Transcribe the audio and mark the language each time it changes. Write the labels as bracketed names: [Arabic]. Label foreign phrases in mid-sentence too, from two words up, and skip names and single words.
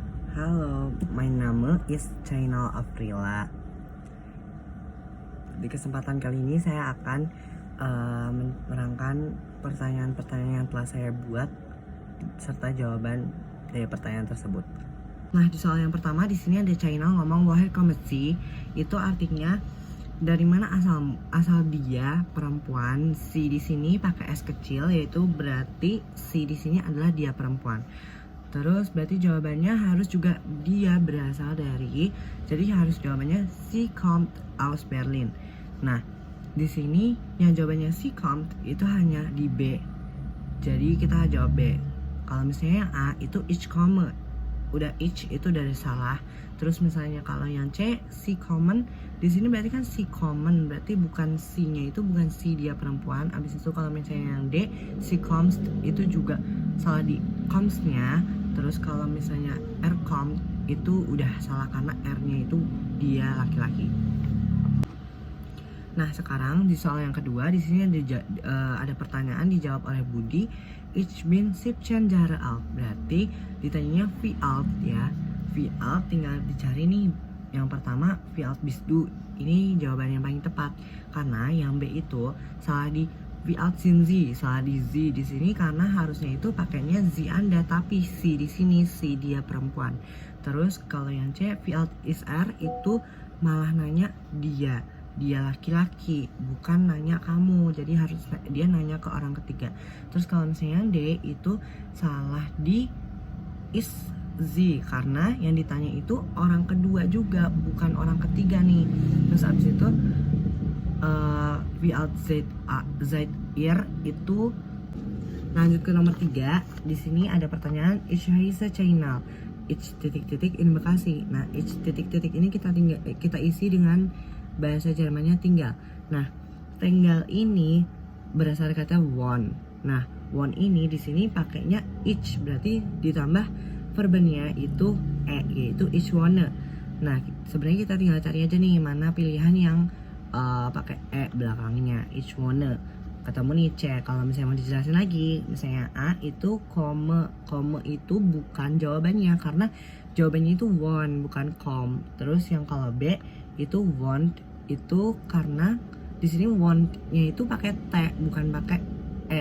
[Indonesian] Halo, my nama is Channel Aprila. Di kesempatan kali ini saya akan menerangkan pertanyaan-pertanyaan yang telah saya buat serta jawaban dari pertanyaan tersebut. Nah, di soal yang pertama di sini ada Channel ngomong [German] woher kommer sie, [Indonesian] itu artinya dari mana asal dia perempuan. Si di sini pakai S kecil, yaitu berarti si di sini adalah dia perempuan. Terus berarti jawabannya harus juga dia berasal dari, jadi harus jawabannya [German] sie kommt aus Berlin. [Indonesian] Nah, di sini yang jawabannya [German] sie kommt [Indonesian] itu hanya di B. Jadi kita jawab B. Kalau misalnya yang A itu [German] ich komme. [Indonesian] Udah ich itu dari salah. Terus misalnya kalau yang C [German] sie kommen, [Indonesian] di sini berarti kan [German] sie kommen, [Indonesian] berarti bukan si-nya itu bukan si dia perempuan. Abis itu kalau misalnya yang D [German] sie kommst [Indonesian] itu juga salah di kommst-nya. Terus kalau misalnya [German] er kommt [Indonesian] itu udah salah karena R-nya itu dia laki-laki. Nah, sekarang di soal yang kedua di sini ada pertanyaan dijawab oleh Budi. [German] Ich bin 17 Jahre alt. [Indonesian] Berarti ditanyanya [German] wie alt [Indonesian] ya. [German] Wie alt [Indonesian] tinggal dicari nih. Yang pertama [German] wie alt bist du. [Indonesian] Ini jawaban yang paling tepat karena yang B itu salah di [German] wie alt sind Sie, [Indonesian] salah di Sie di sini karena harusnya itu pakainya Sie Anda, tapi si di sini si dia perempuan. Terus kalau yang C [German] wie alt ist er [Indonesian] itu malah nanya dia laki-laki, bukan nanya kamu. Jadi harus dia nanya ke orang ketiga. Terus kalau misalnya yang D itu salah di [German] is Sie [Indonesian] karena yang ditanya itu orang kedua juga, bukan orang ketiga nih. Terus abis itu [German] wie alt seid ihr [Indonesian] itu. Lanjut ke nomor 3. Di sini ada pertanyaan [German] ich heiße Channel. [Indonesian] Ich titik-titik in Bekasi. Nah, ich titik-titik ini kita isi dengan bahasa Jermannya tinggal. Nah, tinggal ini berasal dari kata wohn. Nah, wohn ini di sini pakainya ich, berarti ditambah verbennya itu yaitu [German] ich wohne. [Indonesian] Nah, sebenarnya kita tinggal cari aja nih mana pilihan yang pakai belakangnya [German] ich wohne. [Indonesian] Ketemu nih C. Kalau misalnya mau dijelasin lagi, misalnya A itu komme itu bukan jawabannya karena jawabannya itu wohn bukan kom. Terus yang kalau B itu wohnt itu karena di sini wohnt-nya itu pakai T bukan pakai E.